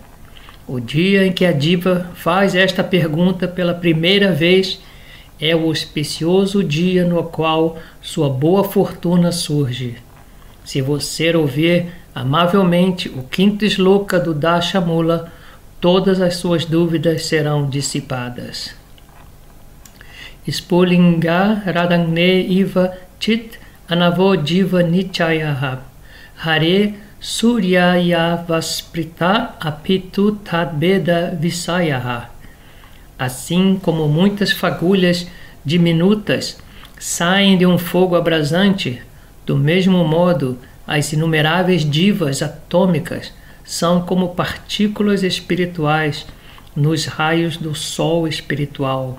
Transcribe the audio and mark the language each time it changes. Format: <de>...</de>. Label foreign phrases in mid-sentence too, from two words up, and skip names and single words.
<pt>O dia em que a Diva faz esta pergunta pela primeira vez é o auspicioso dia no qual sua boa fortuna surge. Se você ouvir amavelmente o quinto shloka do Dashamula, todas as suas dúvidas serão dissipadas.</pt> <sa>स्फुलिङ्ग रदङ्ग्ने इव चित् अनवो जीव निचयह हरे सूर्यय वस्प्रित अपितु तद्भेद विसयह.</sa> <pt>Assim como muitas fagulhas diminutas saem de um fogo abrasante, do mesmo modo as inumeráveis divas atômicas são como partículas espirituais nos raios do sol espiritual.</pt>